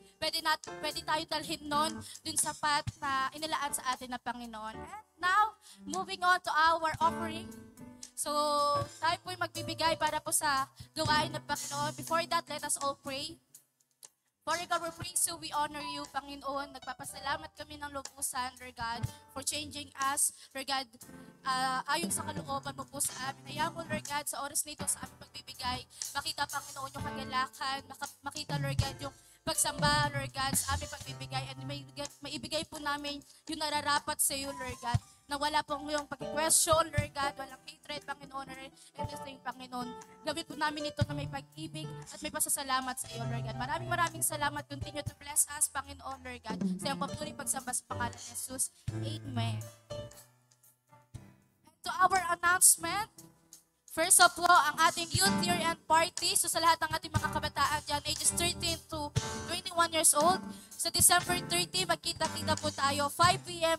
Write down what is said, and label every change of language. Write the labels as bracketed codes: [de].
[tl] Pwede tayo dalhin nun dun sa path na inilaan sa atin ng Panginoon. [en] And now, moving on to our offering. [tl] So, tayo po'y magbibigay para po sa gawain ng Panginoon. [en] Before that, let us all pray. Father God, we praise you, we honor you, Panginoon. [tl] Nagpapasalamat kami ng lubusan, Lord God, [en] for changing us, [tl] Lord God, ayon sa kalooban mo po sa amin. Ayaw mo, Lord God, sa oras nito sa aming pagbibigay, makita, Panginoon, yung kagalakan, makita, Lord God, yung pagsamba, Lord God, sa aming pagbibigay, at maibigay po namin yung nararapat sa iyo, Lord God, na wala pong yung pag-question, Lord God, walang hatred, Panginoon, or anything, Panginoon. Gawin po namin ito na may pag-ibig at may pasasalamat sa iyo, Lord God. Maraming salamat. [en] Continue to bless us, [tl] Panginoon, Lord God, sa iyong patuloy pagsamba sa pangalan ni Jesus. Amen. [en] And to our announcement, first of all, [tl] ang ating [en] youth year end party. [tl] So sa lahat ng ating mga kabataan dyan, ages 13 to 21 years old, sa December 30, magkita-kita po tayo, 5 p.m.